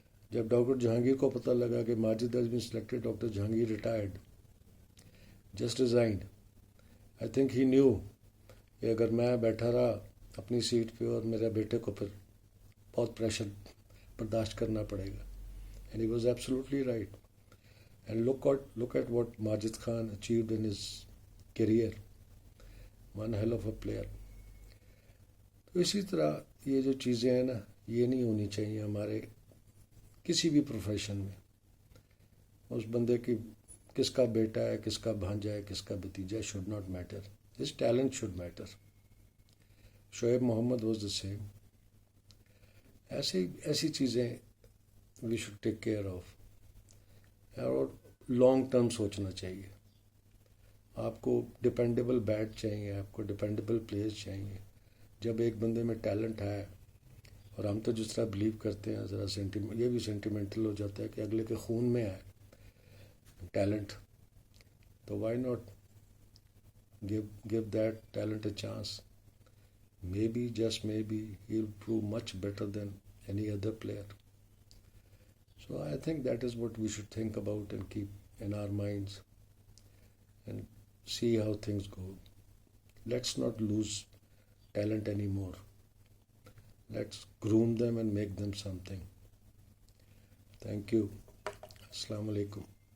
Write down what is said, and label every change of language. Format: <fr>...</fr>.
<ur>جب ڈاکٹر جہانگیر کو پتہ لگا کہ Majid</ur> <en>has been selected,</en> <ur>doctor Jahangir retired,</ur> <en>Just resigned. I think he knew</en> <ur>کہ اگر میں بیٹھا رہا اپنی سیٹ پہ اور میرے بیٹے کو پھر بہت پریشر برداشت کرنا پڑے گا.</ur> <en>And he was absolutely right. And look at what Majid Khan achieved in his career. One hell of a player.</en> <ur>تو اسی طرح یہ جو چیزیں ہیں نا، یہ نہیں ہونی چاہیے ہمارے کسی بھی پروفیشن میں. اس بندے کی کس کا بیٹا ہے، کس کا بھانجا ہے، کس کا بھتیجا ہے،</ur> <en>should not matter. His talent should matter. Shoaib Mohammad was the same.</en> <ur>ایسی چیزیں</ur> <en>we should take care of.</en> <ur>اور لانگ ٹرم سوچنا چاہیے. آپ کو ڈپینڈیبل بیٹ چاہیے، آپ کو ڈپینڈیبل پلیئرز چاہیے. جب ایک بندے میں ٹیلنٹ ہے، اور ہم تو جس طرح بلیو کرتے ہیں ذرا یہ بھی سینٹیمنٹل ہو جاتا ہے کہ اگلے کے خون میں ہے ٹیلنٹ، تو</ur> <en>Why not give that talent a chance. Maybe, just maybe, he'll prove much better than any other player. So I think that is what we should think about and keep in our minds and see how things go. Let's not lose talent anymore. Let's groom them and make them something. Thank you. Assalamu alaikum.</en>